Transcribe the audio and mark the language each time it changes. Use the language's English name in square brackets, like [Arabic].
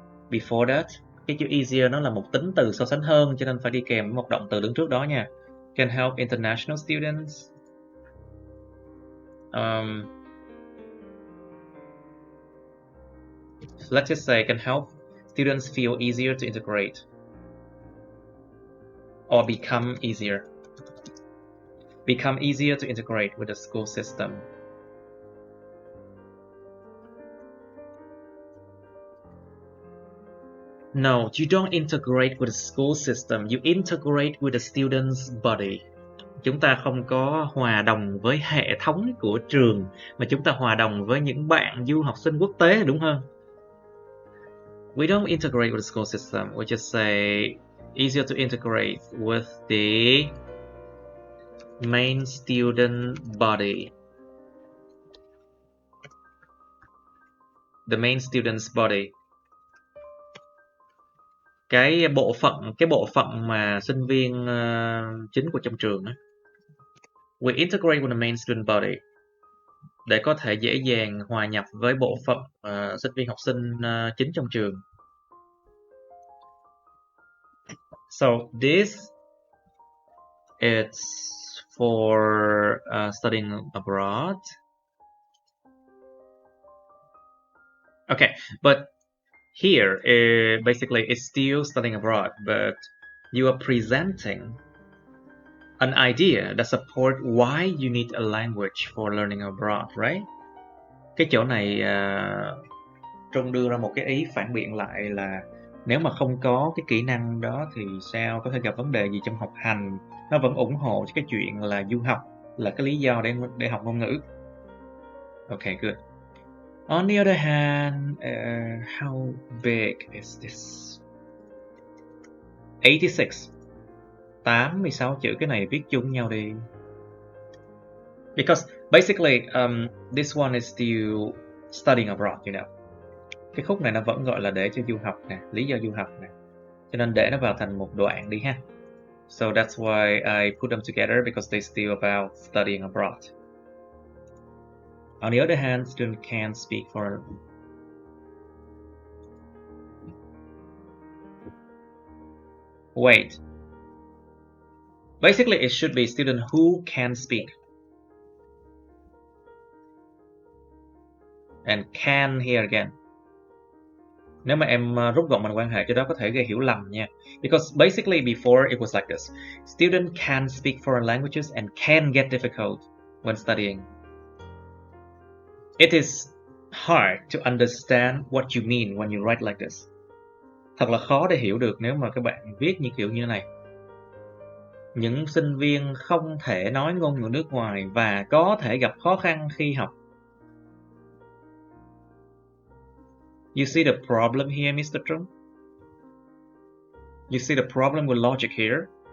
[English] Before that, [Vietnamese] cái chữ easier nó là một tính từ so sánh hơn, cho nên phải đi kèm một động từ đứng trước đó nha. [English] Can help international students. Let's just say can help students feel easier to integrate or become easier to integrate with the school system. No, you don't integrate with the school system, you integrate with the student's body. [Vietnamese] Chúng ta không có hòa đồng với hệ thống của trường, mà chúng ta hòa đồng với những bạn du học sinh quốc tế, đúng hơn. [English] We don't integrate with the school system, we just say easier to integrate with the main student body. The main student's body. [Vietnamese] Cái bộ phận mà sinh viên chính của trong trường á. [English] We integrate with the main student body [Vietnamese] để có thể dễ dàng hòa nhập với bộ phận sinh viên học sinh chính trong trường. [English] So this is for studying abroad. Okay, but here basically it's still studying abroad, but you are presenting an idea that support why you need a language for learning abroad, right? [Vietnamese] Cái chỗ này Trung đưa ra một cái ý phản biện lại là nếu mà không có cái kỹ năng đó thì sao có thể gặp vấn đề gì trong học hành. Nó vẫn ủng hộ cho cái chuyện là du học là cái lý do để học ngôn ngữ. [English] Okay, good. On the other hand, how big is this? 86. [Vietnamese] 86 chữ, cái này viết chung nhau đi. [English] Because basically, this one is still studying abroad, you know. [Vietnamese] Cái khúc này nó vẫn gọi là để cho du học nè, lý do du học nè. Cho nên để nó vào thành một đoạn đi ha. [English] So that's why I put them together because they still about studying abroad. On the other hand, student can speak for. Wait. Basically, it should be student who can speak. And can here again. [Vietnamese] Nếu mà em rút gọn bằng quan hệ cho đó có thể gây hiểu lầm nha. [English] Because basically before it was like this. Student can speak foreign languages and can get difficult when studying. It is hard to understand what you mean when you write like this. [Vietnamese] Thật là khó để hiểu được nếu mà các bạn viết như kiểu như thế này. Những sinh viên không thể nói ngôn ngữ nước ngoài và có thể gặp khó khăn khi học. [English] You see the problem here, Mr. Trung? You see the problem with logic here?